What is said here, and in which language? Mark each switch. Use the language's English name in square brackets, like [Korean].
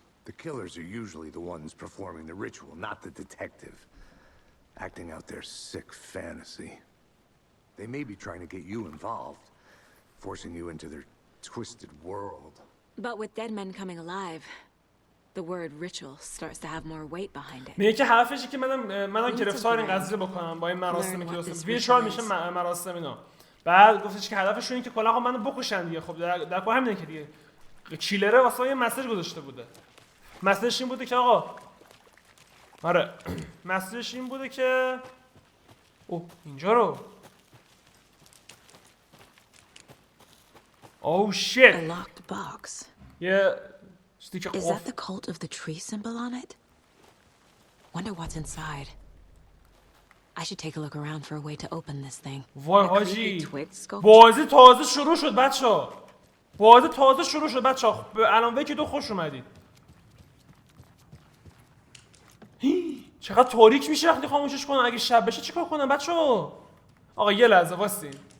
[English] The killers are usually the ones performing the ritual, not the detective. acting out their sick fantasy. They may be trying to get you involved, forcing you into their twisted world. But with dead men coming alive, the word ritual starts to have more weight behind it. [Persian] میگه که هدفشه که منم گرفتار این قضیه بکنم با این مراسمی که درست ویچوال میشه مراسم اینا. بعد گفتش که هدفشون اینه که کلا منو بکشن دیگه. خب در کار همینه که دیگه کیلره واسه یه مسیج گذاشته بوده. مسیجش این بوده که آقا آره مسیجش این بوده که اوه اینجا رو [English] Oh shit. A locked box. Yeah. Is that the cult of the tree symbol on it? Wonder what's inside. I should take a look around for a way to open this thing. [Persian] وای حاجی بازی تازه شروع شد بچه‌ها. بازی تازه شروع شد بچه‌ها. الان وکی دو خوش اومدید. چقدر تاریک میشه وقتی خاموشش کنم. اگه شب بشه چیکار کنم بچه‌ها؟ آقا یه لحظه واسین.